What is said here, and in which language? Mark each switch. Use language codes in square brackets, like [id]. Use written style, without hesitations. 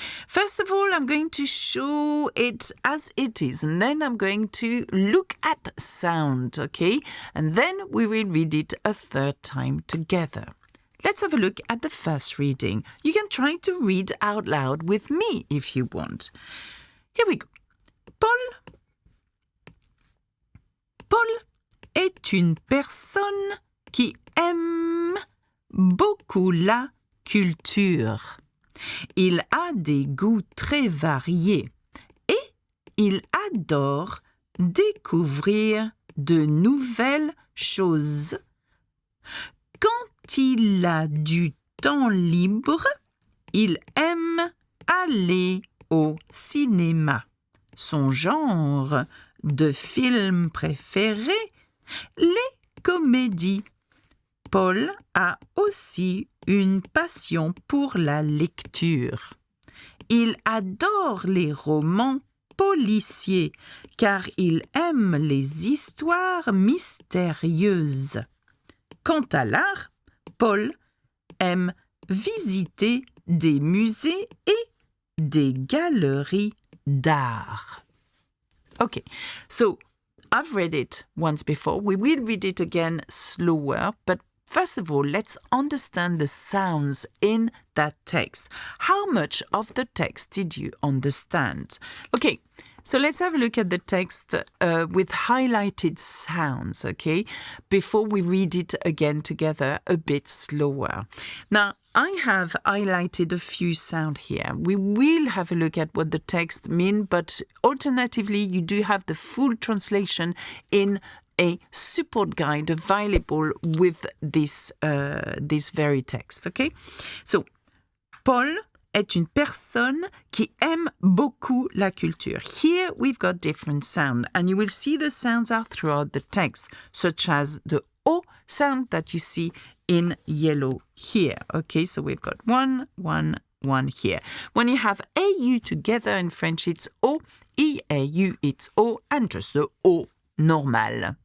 [en] First of all, I'm going to show it as it is, and then I'm going to look at sound, okay? And then we will read it a third time together. Let's have a look at the first reading. You can try to read out loud with me if you want. Here we go. [fr] Paul est une personne qui aime beaucoup la culture. Il a des goûts très variés et il adore découvrir de nouvelles choses. Quand il a du temps libre, il aime aller au cinéma. Son genre de film préféré, les comédies. Paul a aussi une passion pour la lecture. Il adore les romans policiers car il aime les histoires mystérieuses. Quant à l'art, Paul aime visiter des musées et des galeries d'art. [en] Okay, so I've read it once before. We will read it again slower, but first of all, let's understand the sounds in that text. How much of the text did you understand? Okay, so let's have a look at the text with highlighted sounds, okay? Before we read it again together a bit slower. Now, I have highlighted a few sounds here. We will have a look at what the text means, but alternatively, you do have the full translation in a support guide available with this very text, okay? [fr] So, Paul est une personne qui aime beaucoup la culture. [en] Here we've got different sounds, and you will see the sounds are throughout the text, such as the O sound that you see in yellow here. Okay, so we've got one here. When you have AU together in French, it's O, EAU, it's O, and just the O normal.